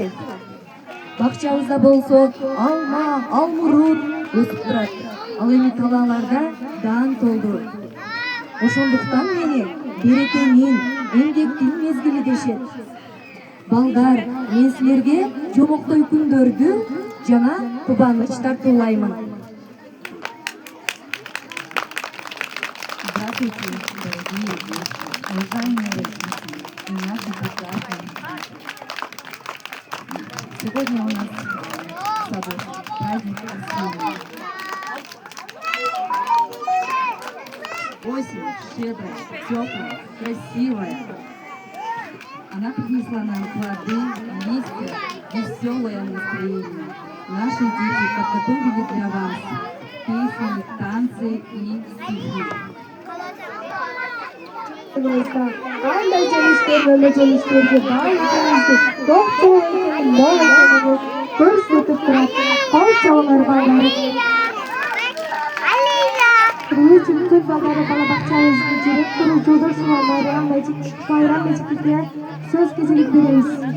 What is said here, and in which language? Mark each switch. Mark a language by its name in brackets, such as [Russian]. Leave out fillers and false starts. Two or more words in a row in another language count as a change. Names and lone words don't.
[Kyrgyz] Бакчабызда болсо алма, алмурут өсүп турат. Ал эми талааларда даан толду. Ошондуктан мени берекенин, эмгектин мезгили дешет. Балдар, мен силерге жомоктой күндөрдү жана кубаныч тартуулаймын. [Russian] Здравствуйте, дорогие уважаемые родители и наши прекрасные. Сегодня у нас с собой праздник осени. Осень щедрая, теплая, красивая. Она принесла нам плоды, листья, веселое настроение. Наши дети подготовили для вас песни, танцы и стихи. [Kyrgyz] Кандай жемиштерге бай экенибизди, токтуу экенин, мол экенин көрсөтүп турат. Калчалар балдары. Үчүнчү балдары бала бакчабыздын директору Жолдошова Майрам Мажитовге сөз кезегин беребиз.